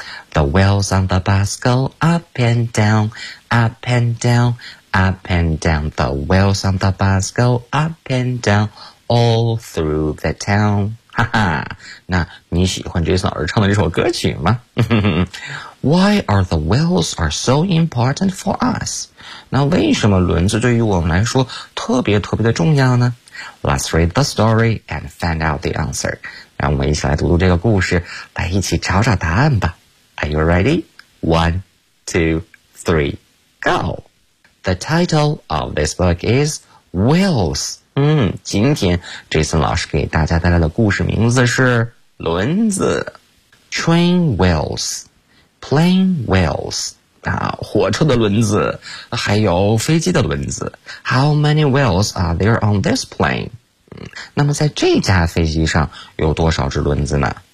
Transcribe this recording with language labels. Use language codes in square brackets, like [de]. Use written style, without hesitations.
[en] The wheels on the bus go up and down, up and down, up and down. The wheels on the bus go up and down all through the town. [zh] 哈哈，那你喜欢 Jason 老师唱的这首歌曲吗？ [en] Why are the wheels are so important for us? [zh] 那为什么轮子对于我们来说特别特别的重要呢？ [en] Let's read the story and find out the answer. [zh] 让我们一起来读读这个故事，来一起找找答案吧。 [en] Are you ready? 1, 2, 3, go! The title of this book is Wheels. [zh] 今天 Jason 老师给大家带来的故事名字是轮子。 [en] Train wheels. Plane wheels, [zh] 啊，火车的轮子，还有飞机的轮子。 [en] How many wheels are there on this plane? [zh] 那么在这架飞机上有多少只轮子呢？